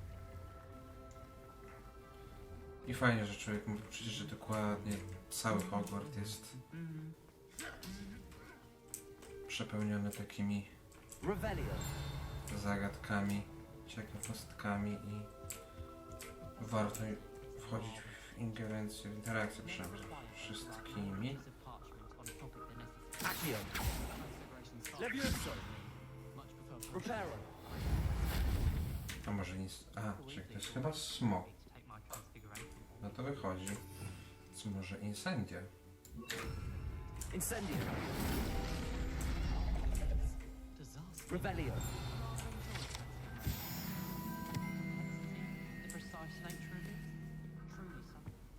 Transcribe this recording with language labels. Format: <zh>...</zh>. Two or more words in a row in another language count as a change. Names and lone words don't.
<pl>I fajnie, że człowiek mówi przecież, że dokładnie cały Hogwart jest przepełniony takimi Revelio. zagadkami, ciekawostkami i warto wchodzić w ingerencję, w interakcję przynajmniej z wszystkimi. Accio. Levioso. Reparo. A może nic... A, czekaj, to jest chyba smok. No to wychodzi. Co może incendia? Incendio. Revelio.</pl> <en>The precise nature of it. Truly something.</en>